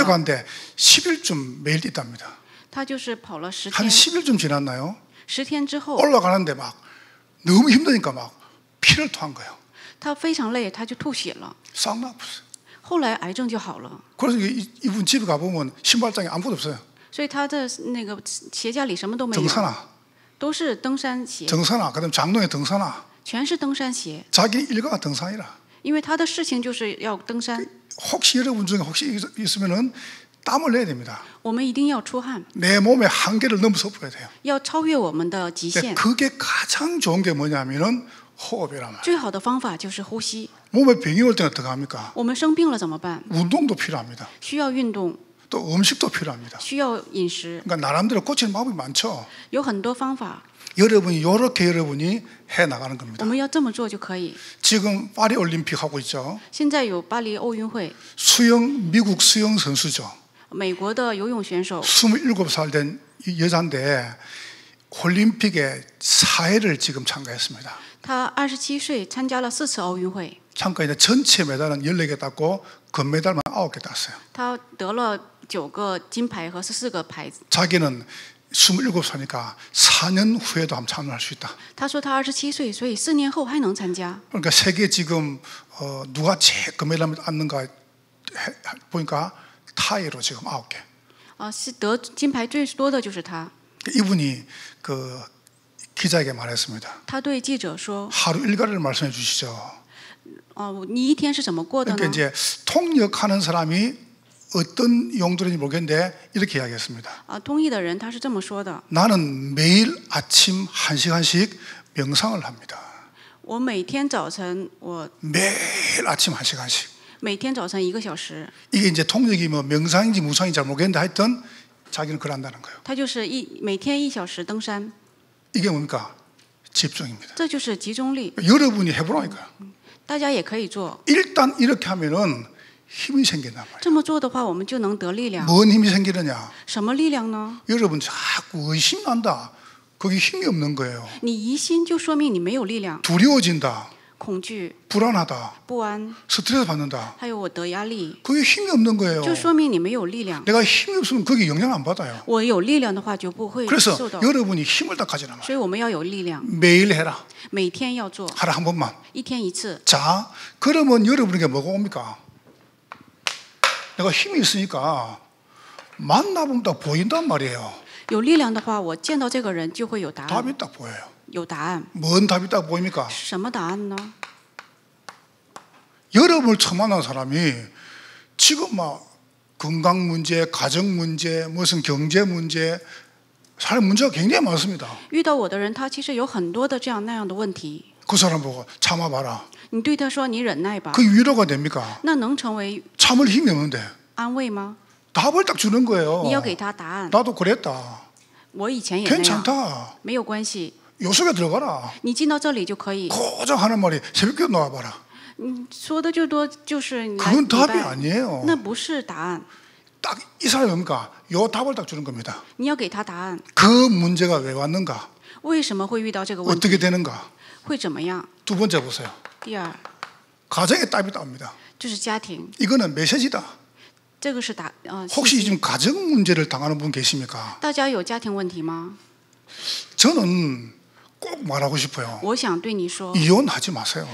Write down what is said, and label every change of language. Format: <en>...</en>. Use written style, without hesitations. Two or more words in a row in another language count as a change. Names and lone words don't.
<ko>뛰어가는데 10일쯤 매일 뛰답니다.</ko> <zh>他就是跑了10</zh> <ko>한</ko> <zh>天，</zh> <ko>10일쯤 지났나요?</ko> <zh>10 天之后，</zh> <ko>올라가는데 막 너무 힘드니까 막 피를 토한 거예요.</ko> <zh>他非常累，他就吐血了。</zh> <ko>쌍 아팠어요.</ko> <zh>后来癌症就好了，</zh> <ko>그래서 이분 집에 가보면 신발장에 아무것도 없어요.</ko> <zh>所以他的那个鞋架里什么都没有，</zh> <ko>등산화,</ko> <zh>都是登山鞋，</zh> <ko>등산화, 그다음 장롱에 등산화.</ko> <zh>全是登山鞋。</zh> <ko>자기 일가가 등산이라.</ko> <zh>因为他的事情就是要登山，</zh> <ko>혹시 여러분 중에 혹시 있으면은 땀을 내야 됩니다.</ko> <zh>我们一定要出汗，</zh> <ko>내 몸의 한계를 넘어서 버려야 돼요.</ko> <zh>要超越我们的极</zh> <ko>근데</ko> <zh>限。</zh> <ko>그게 가장 좋은 게 뭐냐면은 호흡이란 말이에요.</ko> <zh>最好的方法就是呼吸。</zh> <ko>몸에 병이 올 때는 어떻게 합니까?</ko> <zh>我们生病了怎么办？</zh> <ko>운동도 필요합니다.</ko> <zh>需要运动，</zh> <ko>또 음식도 필요합니다.</ko> <zh>需要饮食，</zh> <ko>그러니까 나름대로 고치는 방법이 많죠.</ko> <zh>有很多方法，</zh> <ko>여러분이 해 나가는</ko> <zh>我</zh> <ko>겁니다.</ko> <zh>们要这么做就可以。</zh> <ko>지금 파리 올림픽 하고 있죠.</ko> <zh>现在有巴黎奥运会，</zh> <ko>미국 수영 선수죠.</ko> <zh>美国的游泳选手</zh> <ko>27살 된 여자인데 올림픽에 4회를 지금 참가했습니다.</ko> <zh>他27岁参加了4次奥运会，</zh> <ko>참가했는데 전체 메달은 14개 땄고 금메달만 9개 땄어요.</ko> <zh>他得了9个金牌和14个牌子。</zh> <ko>자기는 27살이니까 4년 후에도 한번 참여할 수 있다.</ko> <zh>他说他27岁，所以4年后还能参加。</zh> <ko>그러니까 세계 지금 누가 제일 금메달 안는가 보니까 타이로 지금 9개.</ko> <zh>是得金牌最多的就是他。</zh> <ko>이분이 그 기자에게 말했습니다.</ko> <zh>他对记者说</zh> <ko>하루 일과를 말씀해 주시죠. ：“</ko> <zh>你一天是怎么过的</zh> <ko>그러니까</ko> <zh>呢？</zh> <ko>이제 통역하는 사람이 어떤 용도인지 모르겠는데 이렇게 이야기했습니다.</ko> <zh>通译的人他是这么说的：</zh> <ko>나는 매일 아침 1시간씩 명상을 합니다.</ko> <zh>我每天早晨</zh> <ko>매일 아침 1시간씩.</ko> <zh>1 个小时。</zh> <ko>이게 이제 통역이 뭐 명상인지 무상인지 잘 모르겠는데 하여튼 자기는 그런다는 거예요.</ko> <zh>他就是每天1小时登山，</zh> <ko>이게 뭡니까? 집중입니다.</ko> <zh>这就是集中力。</zh> <ko>여러분이 해보라니까요.</ko> <zh>大家也可以做。</zh> <ko>일단 이렇게 하면은 힘이 생긴단 말이에요.</ko> <zh>这么做的话，我们就能得力量。</zh> <ko>뭔 힘이 생기느냐?</ko> <zh>什么力量呢？</zh> <ko>여러분 자꾸 의심난다. 거기 힘이 없는 거예요.</ko> <zh>你疑心就说明你没有力量，</zh> <ko>두려워진다.</ko> <zh>恐惧、</zh> <ko>불안하다.</ko> <zh>不安，</zh> <ko>스트레스 받는다.</ko> <zh>还有我得压力，</zh> <ko>그게 힘이 없는 거예요.</ko> <zh>就说明你没有力量。</zh> <ko>내가 힘이 없으면 거기 영향 안 받아요.</ko> <zh>我有力量的话，就不会</zh> <ko>그래서</ko> <zh>受到。</zh> <ko>여러분이 힘을 다 가지란 말이에요.</ko> <zh>所以我们要有力量，</zh> <ko>매일 해라.</ko> <zh>每天要做，</zh> <ko>하루 한 번만.</ko> <zh>1 天1次。</zh> <ko>자, 그러면 여러분에게 뭐가 옵니까? 내가 힘이 있으니까 만나보면 다 보인단 말이에요.</ko> <zh>有力量的话，我见到这个人就会有答案，</zh> <ko>답이 딱 보여요.</ko> <zh>有答案。</zh> <ko>뭔 답이 딱 보입니까?</ko> <zh>什么答案呢？</zh> <ko>여러분을 처음 만난 사람이 지금 막 건강 문제, 가정 문제, 무슨 경제 문제, 삶 문제가 굉장히 많습니다.</ko> <zh>遇到我的人，他其实有很多的这样那样的问题。</zh> <ko>그 사람 보고 참아봐라.</ko> <zh>你对他说：“你忍耐吧。</zh> <ko>그 위로가 됩니까?</ko> <zh>那能成为</zh> <ko>참을 힘이 없는데</ko> <zh>安慰吗？</zh> <ko>답을 딱 주는 거예요.</ko> <zh>你要给他答案。</zh> <ko>나도 그랬다.</ko> <zh>我以前也那样，</zh> <ko>괜찮다.</ko> <zh>没有关系。</zh> <ko>요 속에 들어가라.</ko> <zh>你进到这里就可以。</zh> <ko>고작 하는 말이 새벽에 나와봐라.</ko> <zh>说的最多就是你来</zh> <ko>그건</ko> <zh>礼</zh> <ko>답이</ko> <zh>拜，</zh> <ko>아니에요.</ko> <zh>那不是答案。</zh> <ko>딱 이 사람이 뭡니까? 요 답을 딱 주는 겁니다.</ko> <zh>你要给他答案，</zh> <ko>그 문제가 왜 왔는가?</ko> <zh>为什么会遇到这个问题？</zh> <ko>어떻게 되는가?</ko> <zh>会怎么样？</zh> <ko>두 번째 보세요.</ko> <zh>第二</zh> <ko>가정에 답이 나옵니다.</ko> <zh>就是家庭，</zh> <ko>이거는 메시지다.</ko> <zh>这个是</zh> <ko>혹시 지금 가정 문제를 당하는 분 계십니까?</ko> <zh>大家有家庭问题吗？</zh> <ko>저는 꼭 말하고 싶어요.</ko> <zh>我想对你说，</zh> <ko>이혼하지 마세요.</ko>